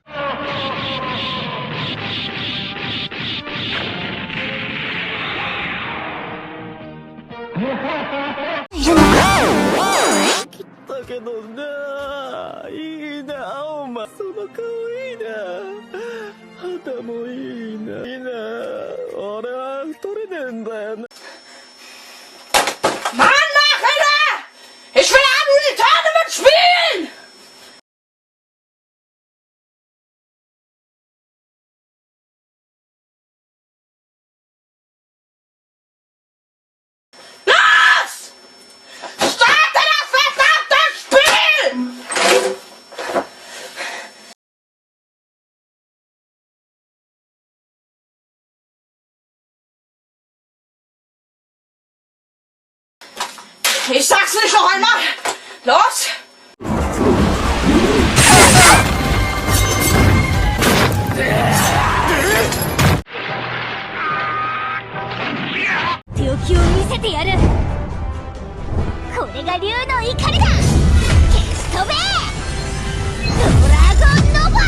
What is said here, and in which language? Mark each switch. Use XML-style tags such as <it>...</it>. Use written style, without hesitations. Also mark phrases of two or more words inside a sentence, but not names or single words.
<ja>だけどな、いいな、お前その顔いいな、肌もいいな、いいな。俺は太れねえんだよな。</ja> <de>Mann, mach wieder! Ich will am Tournament spielen! Los! Starte das verdammte Spiel! Ich sag's nicht noch einmal! Los!</de> <ja>強気を見せてやる。これが竜の怒りだ。消し飛べドラゴンノバ。</ja>